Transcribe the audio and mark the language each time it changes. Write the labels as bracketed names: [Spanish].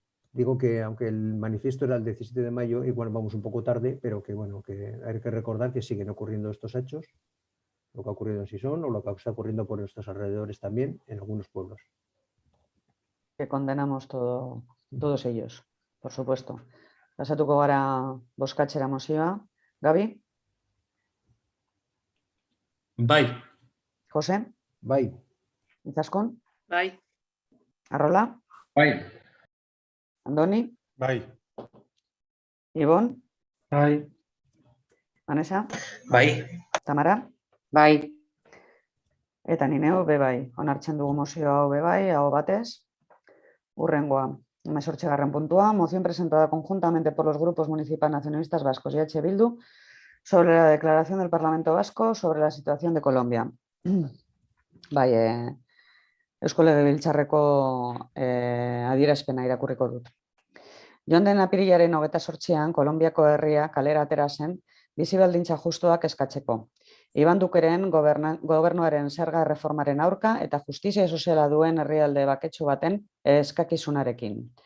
[Spanish] Digo que aunque el manifiesto era el 17 de mayo, igual vamos un poco tarde, pero que bueno, que hay que recordar que siguen ocurriendo estos hechos, lo que ha ocurrido en Sison o lo que está ocurriendo por nuestros alrededores también en algunos pueblos. Que condenamos todos ellos, por supuesto. [Basque] Pasatuko gara bozkatzera mozioa. Gabi? Bai. Jose? Bai. Itzaskun? Bai. Arrola? Bai. Andoni? Bai. Ibon? Bai. Vanessa? Bai. Tamara? Bai. Eta ni neu bebai. Onartzen dugu mozio hau bebai, aho batez. Hurrengoa. 18. puntua. [Spanish] Moción presentada conjuntamente por los grupos Municipal Nacionalistas Vascos y H. Bildu sobre la declaración del Parlamento Vasco sobre la situación de Colombia. [Basque] Bai, Eusko Legebiltzarreko adierazpena irakurriko dut. Joan den apirilaren 28an Kolonbiako herria kalera atera zen bizi baldintza justuak eskatzeko. Iban Dukeren gobernuaren zerga reformaren aurka eta justizia soziala duen herrialde baketsu baten eskakizunarekin.